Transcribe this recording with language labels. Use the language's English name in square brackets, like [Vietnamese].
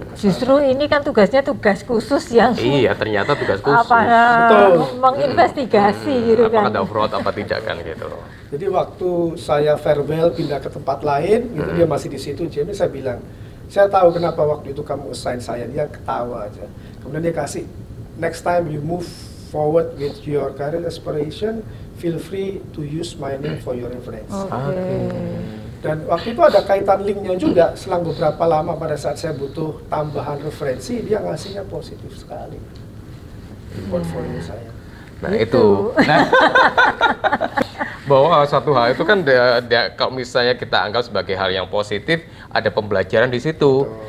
[Indonesian] justru ini kan tugasnya tugas khusus yang ternyata tugas khusus. Menginvestigasi gitu kan. Apakah ada fraud apa tidak kan gitu. Jadi waktu saya farewell pindah ke tempat lain, gitu dia masih di situ. Jadi saya bilang, saya tahu kenapa waktu itu kamu assign saya. Dia ketawa aja. Kemudian dia kasih, [English] next time you move forward with your career aspiration, feel free to use my name for your reference. [Indonesian] Dan waktu itu ada kaitan linknya juga. Selang beberapa lama pada saat saya butuh tambahan referensi, dia ngasihnya positif sekali di portfolio saya. Nah itu. Bahwa satu hal itu kan kalau misalnya kita anggap sebagai hal yang positif, ada pembelajaran di situ.